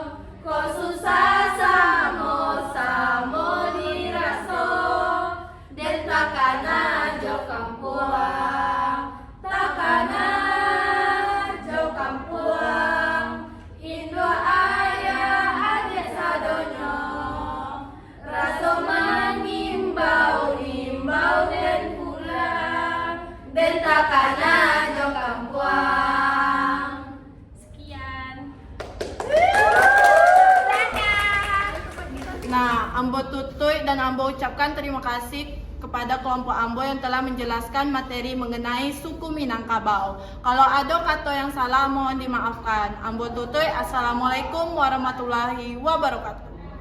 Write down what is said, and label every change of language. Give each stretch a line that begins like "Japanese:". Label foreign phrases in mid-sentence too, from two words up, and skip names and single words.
Minangkabau: ko susah samo diraso, dan takana jo kampuang, takana jo kampuang, Indo ayah adik sadonyo, raso manimbau dan pulang, dan takana jo kampuang.
Indonesian: Sekian. Nah,
Minangkabau: Ambo tutui
Indonesian: dan Ambo ucapkan terima kasih kepada kelompok Ambo yang telah menjelaskan materi mengenai suku Minangkabau. Kalau ada kata yang salah mohon dimaafkan.
Minangkabau: Ambo tutui,
Arabic: assalamualaikum warahmatullahi wabarakatuh.